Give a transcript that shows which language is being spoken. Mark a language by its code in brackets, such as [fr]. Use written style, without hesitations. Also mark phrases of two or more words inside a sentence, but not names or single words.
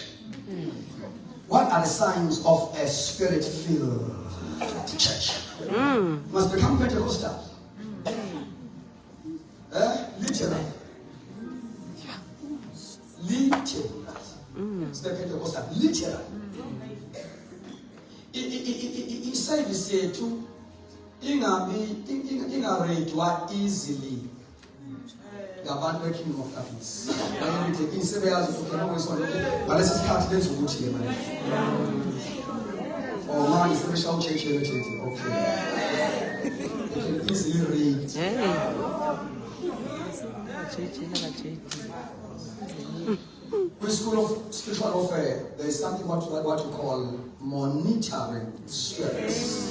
[en] What are the signs of a spirit-filled church? Must become Pentecostal. Literally. Pentecostal, literally. [zu] I-service yethu ingaredwa easily ngabantu be- [en] Kingdom of Darkness. [zu] Bayithi sebeyazi ukuthi ngokwesonto ngalesi sikhathi lenza ukuthi ke manje. [en] Oh man, [zu] sebeshawu cheche. [en] Okay. You can easily read. With School of Spiritual Warfare, there is something what you call monitoring spirits.